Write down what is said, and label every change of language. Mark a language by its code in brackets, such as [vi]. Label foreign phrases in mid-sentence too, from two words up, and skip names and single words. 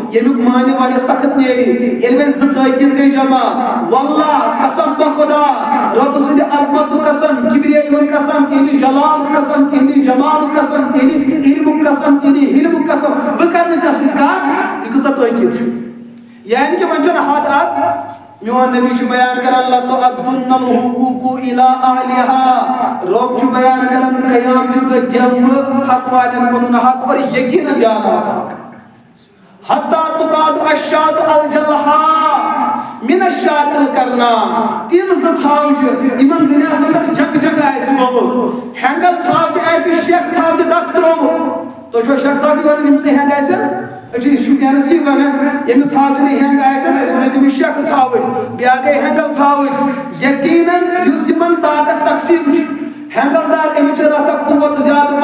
[ks] ییٚمیُک معنی واریاہ سخت نیرِ ییٚلہِ وۄنۍ زٕ تٲکیٖد گٔے جمع واللہ قسم بخدا رۄبہٕ سٕنٛدِ عظمتُک قسم کِبریٲیی ہُنٛد قسم تِہنٛدِ جلالُک قسم تِہنٛدِ جمالُک قسم تِہنٛدِ علمُک قسم تِہنٛدِ حلمُک قسم بہٕ کرٕ نہٕ ژےٚ سۭتۍ کتھ یہِ کۭژاہ تٲکیٖد چھُ یعنی کہِ وۄنۍ چھُنہٕ حد اتھ میون نبی چھُ بیان کران [ar] لَتُؤَدُّنَّ الْحُقُوقُ إِلَىٰ أَهْلِهَا [ks] رۄب چھُ بیان کران قیامتُک دۄہ دِمہٕ بہٕ حق والٮ۪ن پنُن حق اور یقیٖنن دیاوناوَکھ حق [ar] حتیٰ تُقَادُ الشاة الجلحاء من الشاة القرناء [ks] تِم زٕ ژھاوجہِ یِمن دُنیاہس انٛدر جنگ جنگ آسہِ گوٚمُت ہٮ۪نٛگل ژھاوجہِ آسہِ شیخ ژھاوجہِ دکھ ترٛوومُت تُہۍ چھُوا شیخ ژھاوجہِ ونان ییٚمِس نہٕ ہٮ۪نٛگ آسن أسۍ چھِ شُپینس یی ونان ییٚمِس ژھاوجہِ نہٕ ہٮ۪نٛگ آسن أسۍ ونو تٔمِس شیخ ژھاوٕج بیٛاکھ گٔے ہٮ۪نٛگل ژھاوٕج یقیٖنن یُس یِمن طاقت تقسیٖم چھُ ہٮ۪نٛگل دار أمِس چھِ رژھا قوت زیادٕ